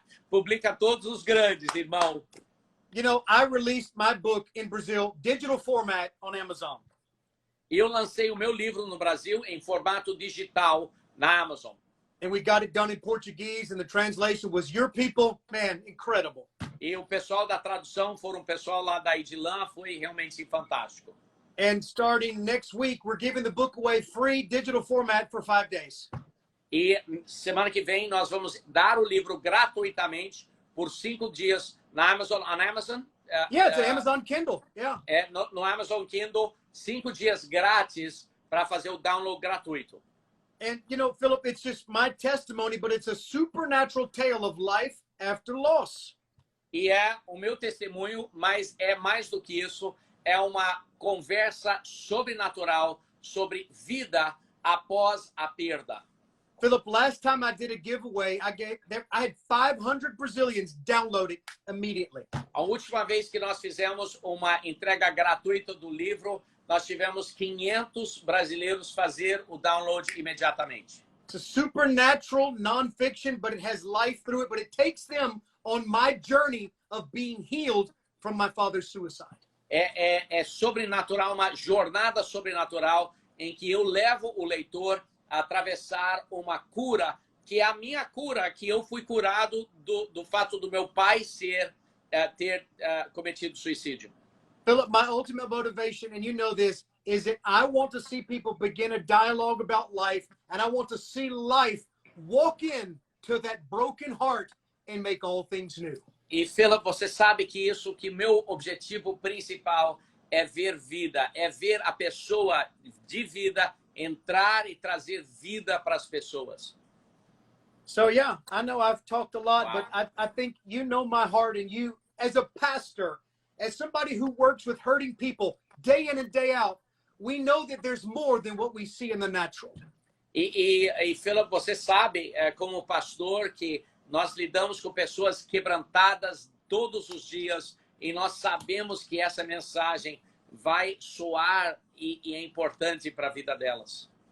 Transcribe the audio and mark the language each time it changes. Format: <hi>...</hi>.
<pt>Publica todos os grandes, irmão.</pt> <en>You know, I released my book in Brazil, digital format on Amazon.</en> <pt>Eu lancei o meu livro no Brasil em formato digital na Amazon.</pt> <en>And we got it done in Portuguese, and the translation was your people. Man, incredible.</en> <pt>E o pessoal da tradução foram o pessoal lá da Edilan, foi realmente fantástico.</pt> <en>And starting next week, we're giving the book away free, digital format for 5 days.</en> <pt>E semana que vem nós vamos dar o livro gratuitamente por 5 dias na Amazon.</pt> <en>On Amazon? Yeah, it's an Amazon Kindle. Yeah.</en> <pt>No Amazon Kindle, 5 dias grátis para fazer o download gratuito.</pt> <en>And, you know, Philip, it's just my testimony, but it's a supernatural tale of life after loss.</en> <pt>E é o meu testemunho, mas é mais do que isso. É uma conversa sobrenatural sobre vida após a perda.</pt> <en>Philip, last time I did a giveaway, I had 500 Brazilians download it immediately.</en> <pt>A última vez que nós fizemos uma entrega gratuita do livro, nós tivemos 500 brasileiros fazer o download imediatamente.</pt> <en>It's a supernatural nonfiction, but it has life through it. But it takes them on my journey of being healed from my father's suicide.</en> <pt>É sobrenatural, uma jornada sobrenatural em que eu levo o leitor a atravessar uma cura, que é a minha cura, que eu fui curado do fato do meu pai ter cometido suicídio.</pt> <en>Philip, my ultimate motivation, and you know this, is that I want to see people begin a dialogue about life, and I want to see life walk in to that broken heart and make all things new.</en> <pt>E, Philip, você sabe que meu objetivo principal é ver vida, é ver a pessoa de vida entrar e trazer vida para as pessoas.</pt> <en>So, yeah, I know I've talked a lot, Wow. but I think you know my heart, and you, as a pastor, as somebody who works with hurting people day in and day out, we know that there's more than what we see in the natural.</en> <pt>E Philip, você sabe, como pastor, que nós lidamos com pessoas quebrantadas todos os dias e nós sabemos que essa mensagem vai soar e é importante para a vida delas.</pt>